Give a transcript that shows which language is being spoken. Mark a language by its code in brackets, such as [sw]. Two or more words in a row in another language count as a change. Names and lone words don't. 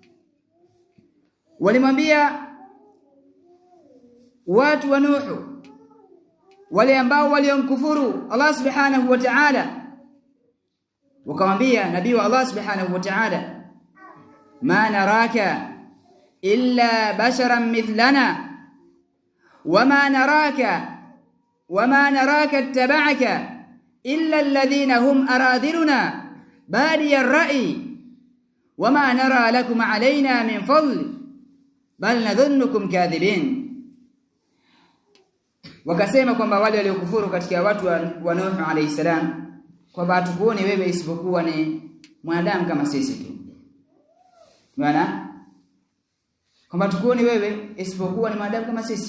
[sw] walimwambia watu wa Nuh wale ambao waliomkufuru Allah [ar] سبحانه وتعالى, [sw] wakamwambia nabii wa Allah [ar] سبحانه وتعالى, ما نراك إلا بشرا مثلنا [sw] وما [ar] نراك اتبعك إلا الذين هم أراذلنا بادي الرأي وما نرى لكم علينا من فضل بل نظنكم كاذبين. [sw] Wakasema kwamba wale waliokufuru katika watu wa Nuh [ar] عليه السلام [sw] kwamba hatukuoni wewe isipokuwa ni mwanadamu kama sisi tu. Maana kwamba hatukuoni wewe isipokuwa ni mwanadamu kama sisi.